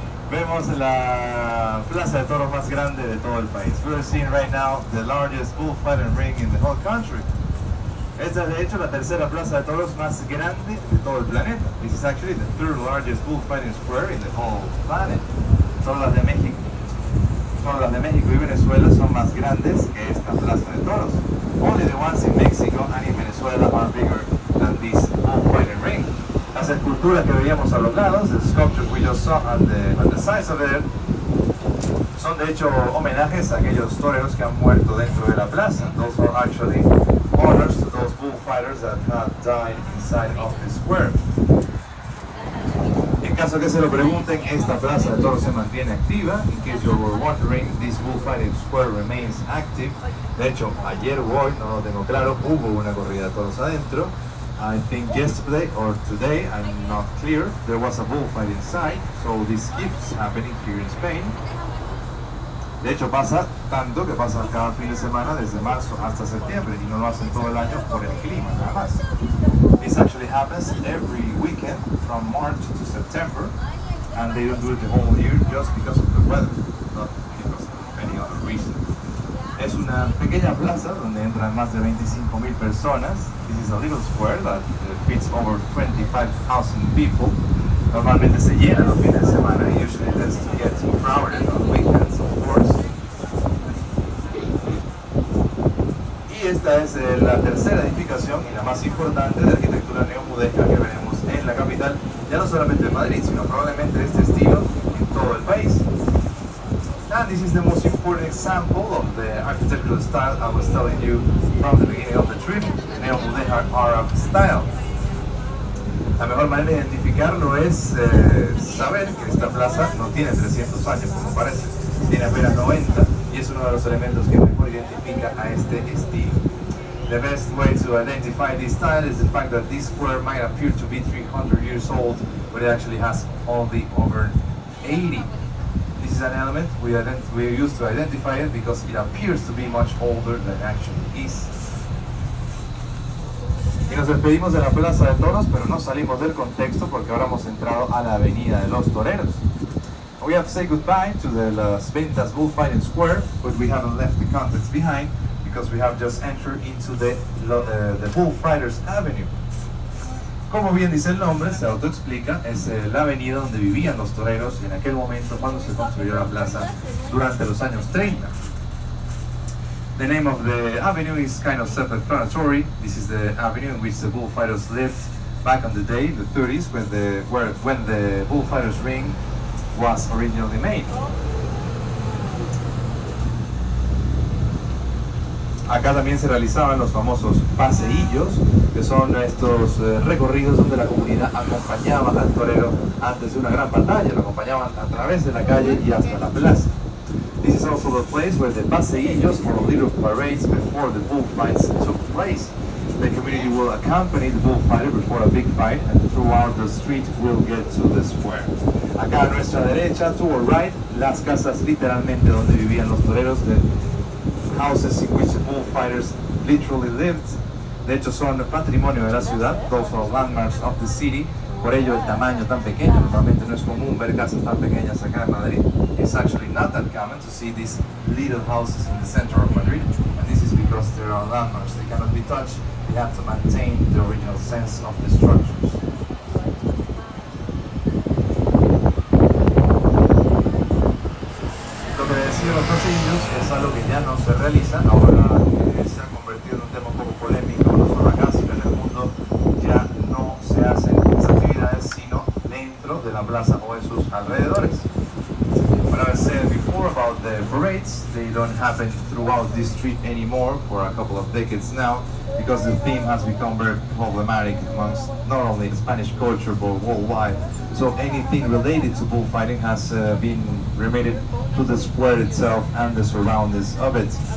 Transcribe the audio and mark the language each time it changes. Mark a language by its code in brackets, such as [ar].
[es] Vemos la plaza de toros más grande de todo el país. [en] We're seeing right now the largest bullfighting ring in the whole country. [es] Esta es de hecho la tercera plaza de toros más grande de todo el planeta. [en] This is actually the third largest bullfighting square in the whole planet. [es] Solo las de México. Solo las de México y Venezuela son más grandes que esta plaza de toros. [en] Only the ones in Mexico and in Venezuela are bigger than this bullfighting ring. [es] Las esculturas que veíamos a los lados, [en] the sculptures we just saw on the sides of it, [es] son de hecho homenajes a aquellos toreros que han muerto dentro de la plaza. [en] Those are actually honors to those bullfighters that have died inside of the square. [es] En caso que se lo pregunten, esta plaza de toros se mantiene activa. [en] In case you were wondering, this bullfighting square remains active. [es] De hecho, ayer o hoy, no lo tengo claro, hubo una corrida de toros adentro. [en] I think yesterday or today, I'm not clear, there was a bullfight inside, so this keeps happening here in Spain. [es] De hecho pasa tanto que pasa cada fin de semana desde marzo hasta septiembre y no lo hacen todo el año por el clima nada más. [en] This actually happens every weekend from March to September, and they don't do it the whole year just because of the weather, not because of any other reason. [es] Es una pequeña plaza donde entran más de 25,000 personas. [en] This is a little square that fits over 25,000 people. [es] Normalmente se llena los fines de semana. [en] Usually tends to get crowded on weekends, of course. [es] Y esta es la tercera edificación y la más importante de arquitectura neomudéjar que veremos en la capital, ya no solamente en Madrid, sino probablemente de este estilo en todo el país. [en] And this is the most important example of the architectural style I was telling you from the beginning of the trip, the neomudéjar Arab style. [es] La mejor manera de identificarlo es saber que esta plaza no tiene 300 años, como parece, tiene apenas 90, y es uno de los elementos que mejor identifica a este estilo. [en] The best way to identify this style is the fact that this square might appear to be 300 years old, but it actually has only over 80. This is an element we use to identify it because it appears to be much older than it actually is. [es] Y nos despedimos de la Plaza de Toros, pero no salimos del contexto porque ahora hemos entrado a la Avenida de los Toreros. [en] We have to say goodbye to the Las Ventas Bullfighting Square, but we haven't left the context behind because we have just entered into the Bullfighters Avenue. [es] Como bien dice el nombre, se autoexplica, es la avenida donde vivían los toreros en aquel momento cuando se construyó la plaza durante los años 30. [en] The name of the avenue is kind of self-explanatory. This is the avenue in which the bullfighters lived back in the day, the 30s, when the bullfighters ring was originally made. [es] Acá también se realizaban los famosos paseillos, que son estos recorridos donde la comunidad acompañaba al torero antes de una gran batalla, lo acompañaban a través de la calle y hasta la plaza. [en] This is also the place where the paseillos or little parades before the bullfights took place. The community will accompany the bullfighter before a big fight, and throughout the street will get to the square. [es] Acá a nuestra derecha, [en] to our right, [es] las casas literalmente donde vivían los toreros, [en] the houses in which the bullfighters literally lived. [es] De hecho son patrimonio de la ciudad, [en] those are landmarks of the city. [es] Por ello el tamaño tan pequeño, normalmente no es común ver casas tan pequeñas acá en Madrid. [en] It's actually not that common to see these little houses in the center of Madrid, and this is because there are landmarks. They cannot be touched, they have to maintain the original sense of the structures. [es] Lo que decía los pasillos es algo que ya no se realiza, ahora se ha convertido en un tema un poco polémico, no solo acá, sino en el mundo. Ya no se hacen estas actividades sino dentro de la plaza o en sus alrededores. [en] What I said before about the parades, they don't happen throughout this street anymore for a couple of decades now, because the theme has become very problematic amongst not only Spanish culture but worldwide. So anything related to bullfighting has been remitted to the square itself and the surroundings of it.